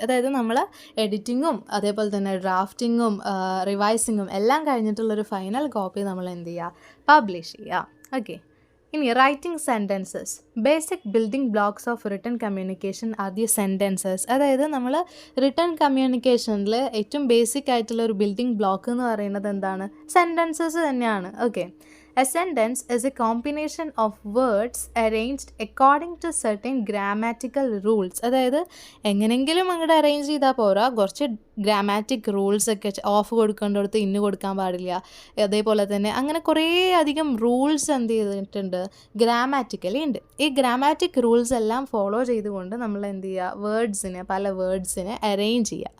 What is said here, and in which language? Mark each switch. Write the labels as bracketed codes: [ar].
[ml] അതായത് നമ്മൾ എഡിറ്റിങ്ങും അതേപോലെ തന്നെ ഡ്രാഫ്റ്റിങ്ങും റിവൈസിങ്ങും എല്ലാം കഴിഞ്ഞിട്ടുള്ളൊരു ഫൈനൽ കോപ്പി നമ്മൾ എന്ത് ചെയ്യുക, പബ്ലിഷ് ചെയ്യുക. [en] Okay, ഇനി writing sentences. Basic building blocks of written communication are the sentences. [ml] അതായത് നമ്മൾ റിട്ടൺ കമ്മ്യൂണിക്കേഷനിൽ ഏറ്റവും ബേസിക് ആയിട്ടുള്ള ഒരു ബിൽഡിംഗ് ബ്ലോക്ക് എന്ന് പറയുന്നത് എന്താണ്, സെൻറ്റൻസസ് തന്നെയാണ്. [en] Okay, A sentence is a combination of words arranged according to certain grammatical rules. [ml] അതായത് എങ്ങനെയെങ്കിലും അങ്ങോട്ട് അറേഞ്ച് ചെയ്താൽ പോരാ, കുറച്ച് ഗ്രാമാറ്റിക് റൂൾസ് ഒക്കെ ഓഫ് കൊടുക്കേണ്ടടുത്ത് ഇന്ന് കൊടുക്കാൻ പാടില്ല. അതേപോലെ തന്നെ അങ്ങനെ കുറേ അധികം റൂൾസ് എന്ത് ചെയ്തിട്ടുണ്ട്, ഗ്രാമാറ്റിക്കലി ഉണ്ട്. ഈ ഗ്രാമാറ്റിക് റൂൾസ് എല്ലാം ഫോളോ ചെയ്തുകൊണ്ട് നമ്മൾ എന്ത് ചെയ്യുക, പല വേർഡ്സിനെ അറേഞ്ച് ചെയ്യുക.